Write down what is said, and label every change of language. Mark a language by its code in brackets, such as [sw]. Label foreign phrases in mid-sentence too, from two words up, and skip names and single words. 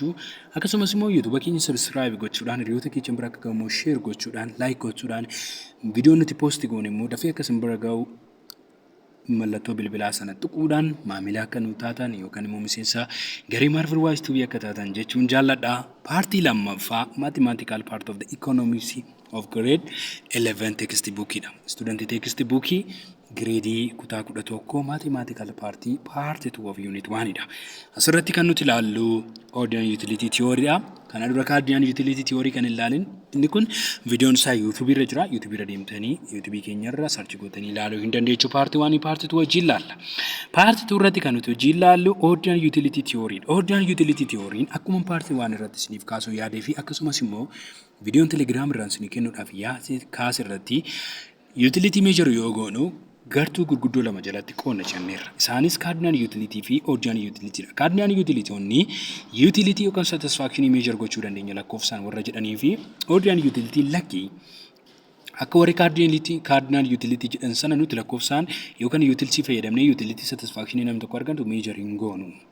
[om] Akkasumas immoo YouTube keenya subscribe gochuudhaan hiriyoota keenya bira akka gahu share gochuudhaan like gochuudhaan viidiyoo nuti post goone immoo dafee akka isin bira gahu mallattoo bilbilaa sana tuquudhaan maamila akka nu taatan yookaan immoo miseensa garee Marvel Wise Tubi akka taatan jechuun jaalladha. Paartii lammaffaa [en] mathematical part of the economics of grade 11 textbook dha. Student textbook grade kutaa 11 mathematical party part 2 of unit 1 dha. [om] Asirratti kan nuti ilaallu [en] Ordinal utility theory [om] dha. Kana dura [en] Ordinal utility theory [om] kan ilaalin inni kun viidiyoon isaa YouTube irra jira. YouTube irra deemtanii YouTube keenya irra search gootanii ilaaluu hin dandeessu. [en] Part 1 part 2 [om] wajjin ilaalla. [en] Part 2 [om] irratti kan nuti wajjin ilaallu [en] Ordinal utility theory. Ordinal utility theory [om] akkuma part 1 irratti isiniif kaasuu yaadee fi akkasumas immoo viidiyoon Telegram irraan isinii kennuudhaaf yaase kaas irratti [en] utility measure [om] yoo goonu gartuu gurguddoo lama jalatti qoonna jenneerra. Isaanis [en] cardinal utility [om] fi [en] ordinal utility [om] dha. [en] Cardinal utility [om] onni utility yookaan satisfaction measure gochuu dandeenya lakkoofsaan warra jedhanii fi [en] ordinal utility [om] lakkii akka warri [en] cardinal utility [om] jedhan sana nuti lakkoofsaan yookaan utility fayyadamnee [en] utility satisfaction [om] namni tokko argatu measure hin goonu.